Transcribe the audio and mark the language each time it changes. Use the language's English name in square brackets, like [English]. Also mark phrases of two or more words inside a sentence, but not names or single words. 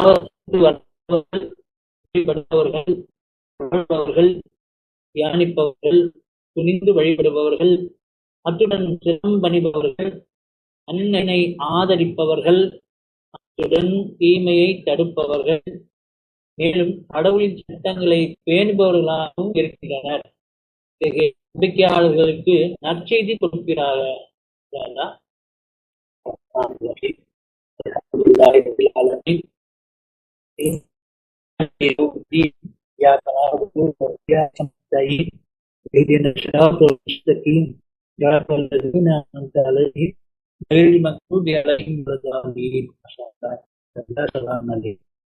[Tamil] பாவத்தில் தியானிப்பவர்கள், துணிந்து வழிபடுபவர்கள், அத்துடன் சிரம் பணிபவர்கள், அன்னை ஆதரிப்பவர்கள், அத்துடன் தீமையை தடுப்பவர்கள், மேலும் கடவுளின் சட்டங்களை பேணுபவர்களாகவும் இருக்கின்றனர். நம்பிக்கையாளர்களுக்கு நற்செய்தி கொடுக்கிறார்கள். [Arabic] اهدنا الصراط المستقيم صراط الذين أنعمت عليهم غير المغضوب عليهم ولا الضالين.